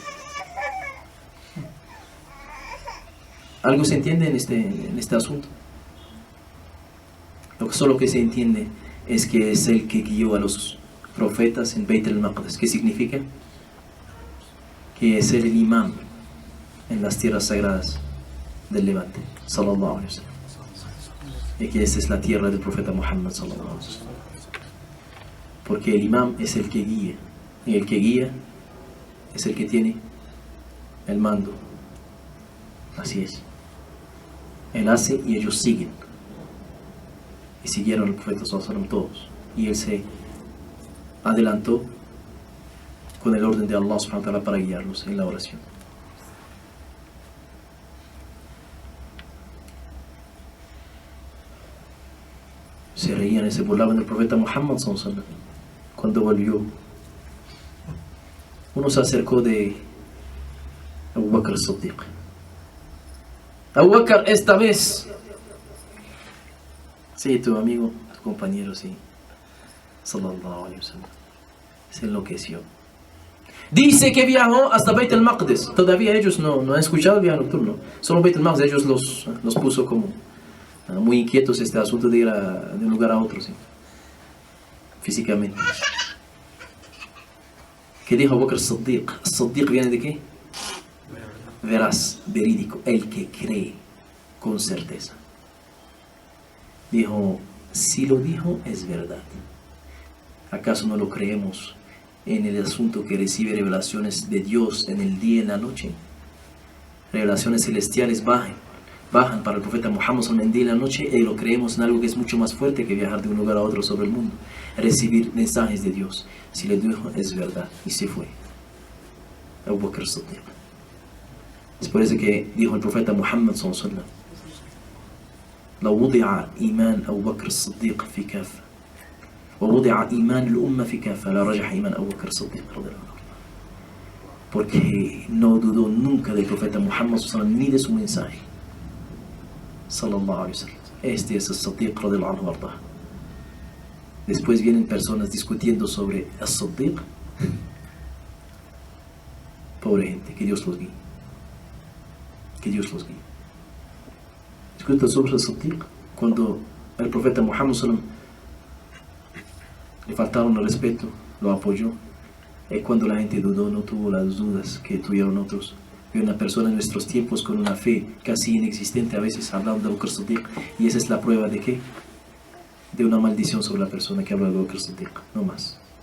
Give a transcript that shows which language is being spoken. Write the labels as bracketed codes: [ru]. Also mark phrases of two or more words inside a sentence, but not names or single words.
[es] ¿Algo se entiende en este asunto? Solo que se entiende es que es el que guió a los profetas en Beit al-Maqdis. ¿Qué significa? Que es el imam en las tierras sagradas del Levante, [ar] صلى الله عليه وسلم. [es] Y que esta es la tierra del profeta Muhammad, [ar] صلى الله عليه وسلم. [es] Porque el imam es el que guía, y el que guía es el que tiene el mando. Así es. Él hace y ellos siguen. Y siguieron al profeta [ar] صلى الله عليه وسلم [es] todos. Y él se adelantó con el orden de Allah [ar] سبحانه وتعالى [es] para guiarlos en la oración. Se reían y se burlaban del profeta Muhammad [ar] صلى الله عليه وسلم. [es] Cuando volvió, uno se acercó de Abu Bakr as-Siddiq. Abu Bakr, esta vez, sí, tu amigo, tu compañero, sí, [ar] صلى الله عليه وسلم, [es] se enloqueció. Dice que viajó hasta Beit al-Maqdis. Todavía ellos no han escuchado el viaje nocturno. Solo Beit al-Maqdis, ellos los puso como muy inquietos este asunto de ir de un lugar a otro, ¿sí? Físicamente. ¿Qué dijo Abu Bakr as-Siddiq? ¿As-Siddiq viene de qué? Veraz, verídico, el que cree con certeza. Dijo, si lo dijo es verdad. ¿Acaso no lo creemos en el asunto que recibe revelaciones de Dios en el día y en la noche? Revelaciones celestiales bajan para el profeta Muhammad en el día y en la noche, y lo creemos en algo que es mucho más fuerte que viajar de un lugar a otro sobre el mundo, recibir mensajes de Dios. Si le dijo es verdad, y se fue. Abu Bakr as-Siddiq. Es por eso que dijo el profeta Muhammad [ar] صلى الله عليه وسلم: لو وضع إيمان أبو بكر الصديق في كافة ووضع إيمان الأمة في كافة لا رجح إيمان أبو بكر الصديق رضي الله عنه. [es] Porque no dudó nunca del profeta Muhammad [ar] صلى الله عليه وسلم [es] ni de su mensaje, [ar] صلى الله عليه وسلم. [es] Este es el Siddiq [ar] رضي الله عنه [es] arda. Después vienen personas discutiendo sobre el Siddiq. Pobre gente, que Dios los guíe. Que Dios los guíe. Discutan sobre el Siddiq cuando el profeta Muhammad [ar] صلى الله عليه وسلم [es] le faltaron el respeto, lo apoyó. Y cuando la gente dudó, no tuvo las dudas que tuvieron otros. Y una persona en nuestros tiempos con una fe casi inexistente a veces hablando de Abu Bakr as-Siddiq, y esa es la prueba de ¿qué? De una maldición sobre la persona que habla de Abu Bakr as-Siddiq, no más.